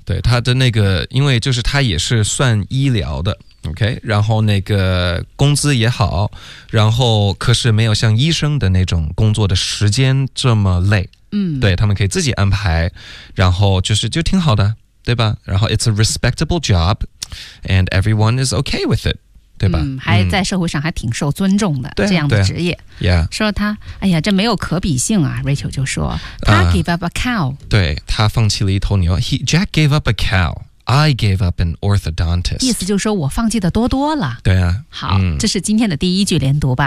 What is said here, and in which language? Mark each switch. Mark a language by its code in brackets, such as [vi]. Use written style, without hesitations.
[zh] 对，它的那个，因为就是它也是算医疗的。 OK， 然后那个工资也好，然后可是没有像医生的那种工作的时间这么累。嗯，对，他们可以自己安排，然后就是就挺好的，对吧？ [en] 然后 it's a respectable job， and everyone is okay with it， 对吧？ [zh] 嗯，还在社会上还挺受尊重的，对，这样的职业。 [en] 啊、yeah， [zh] 说他，哎呀，这没有可比性啊。 Rachel 就说他 [en] gave up a cow，对， [zh] 他放弃了一头牛。 [en] Jack gave up a cow。 I gave up an orthodontist. [zh] 意思就是说我放弃的多多了。对啊。好，这是今天的第一句连读吧。